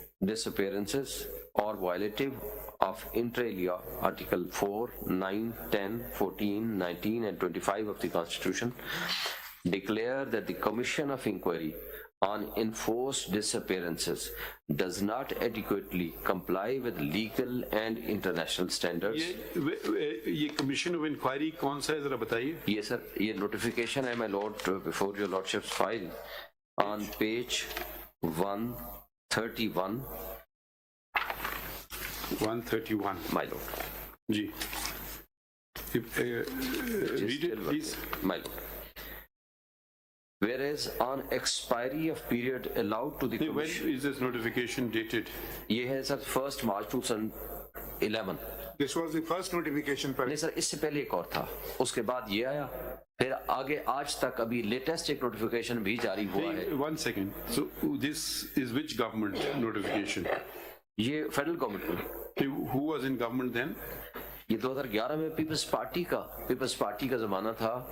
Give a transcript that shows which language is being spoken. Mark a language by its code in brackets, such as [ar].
[en] disappearances or violative of inter alia Article 4, 9, 10, 14, 19 and 25 of the Constitution, declare that the Commission of Inquiry on enforced disappearances does not adequately comply with legal and international standards. [ur] یہ commission of inquiry کون سا ہے ذرا بتائیے. یہ سر یہ notification ہے [en] my lord before your lordship's file on page 131. 131 my lord. جی read it please. My lord, whereas on expiry of period allowed to the When commission. is this notification dated? [ur] یہ ہے سر 1 March 2011. [en] This was the first notification. [ur] نہیں سر اس سے پہلے ایک اور تھا، اس کے بعد یہ آیا، پھر آگے آج تک ابھی لیٹسٹ ایک نوٹیفیکیشن بھی جاری ہوا ہے. [en] 1 second. So this is which government notification? [ur] یہ فیڈرل گورنمنٹ میں. [en] Who was in government then? [ur] یہ 2011 میں پیپلز پارٹی کا زمانہ تھا.